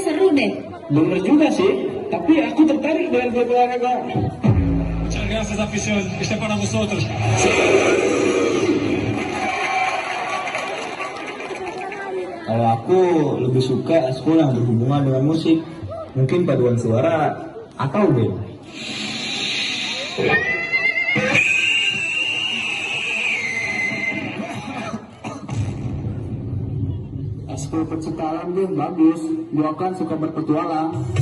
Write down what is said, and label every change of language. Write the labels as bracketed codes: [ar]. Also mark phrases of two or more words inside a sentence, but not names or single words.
[id] deh. Bener juga sih, tapi aku tertarik dengan klub olahraga. [es] Muchas gracias, afición. Este para vosotros. [id] Kalau aku lebih suka ekskul yang berhubungan dengan musik, mungkin paduan suara atau band. Ekskul pencipta alam dia bagus, gua kan suka berpetualang.